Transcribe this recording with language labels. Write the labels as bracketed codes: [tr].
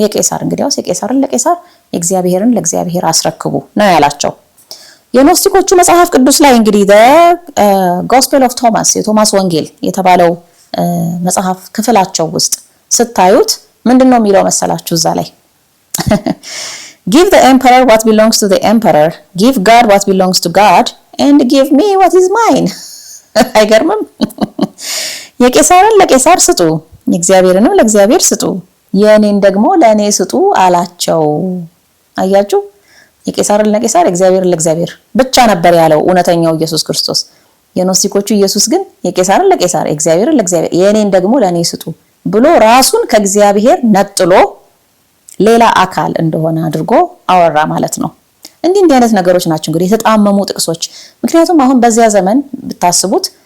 [am] የቄሳር። እንግዲያውስ የቄሳርን ለቄሳር የእግዚአብሔርን ለእግዚአብሔር አስረክቡ ነው ያላቸው። የኖስቲኮቹ መጽሐፍ ቅዱስ ላይ እንግዲህ ጎስፔል ኦፍ ቶማስ የቶማስ ወንጌል የተባለው መጽሐፍ ክፍላቸው ውስጥ ስታዩት ምንድነው የሚለው መሰላችሁ? [en] እዛ ላይ give the emperor what belongs to the emperor, give God what belongs to God, and give me what is mine. [am] አይገርምም? የቄሳርን ለቄሳር ስጡ የእግዚአብሔርንም ለእግዚአብሔር ስጡ የኔን ደግሞ ለኔ ስጡ አላቸው። አያችሁ? የቄሳርን ለቄሳር የእግዚአብሔርን ለእግዚአብሔር ብቻ ነበር ያለው እውነተኛው ኢየሱስ ክርስቶስ። የኖስቲኮቹ ኢየሱስ ግን የቄሳርን ለቄሳር የእግዚአብሔርን ለእግዚአብሔር የኔን ደግሞ ለኔ ስጡ ብሎ ራሱን ከእግዚአብሔር ነጥሎ ሌላ አካል እንደሆነ አድርጎ አወራ ማለት ነው። እንዲህ አይነት ነገሮች ናቸው እንግዲህ የተጣመሙ ጥቅሶች። ምክንያቱም አሁን በዚያ ዘመን ብታስቡት